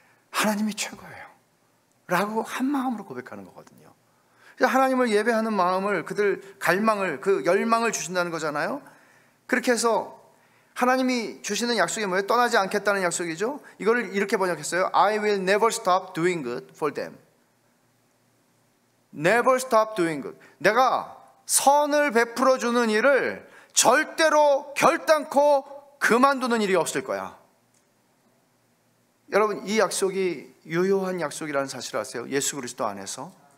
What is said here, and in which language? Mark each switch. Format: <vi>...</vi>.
<ko>하나님이 최고예요 라고 한 마음으로 고백하는 거거든요. 그래서 하나님을 예배하는 마음을, 그들 갈망을, 그 열망을 주신다는 거잖아요. 그렇게 해서 하나님이 주시는 약속이 뭐예요? 떠나지 않겠다는 약속이죠. 이거를 이렇게 번역했어요.</ko> <en>I will never stop doing good for them. Never stop doing good.</en> <ko>내가 선을 베풀어 주는 일을 절대로 결단코 그만두는 일이 없을 거야. 여러분 이 약속이 유효한 약속이라는 사실을 아세요? 예수 그리스도 안에서.</ko>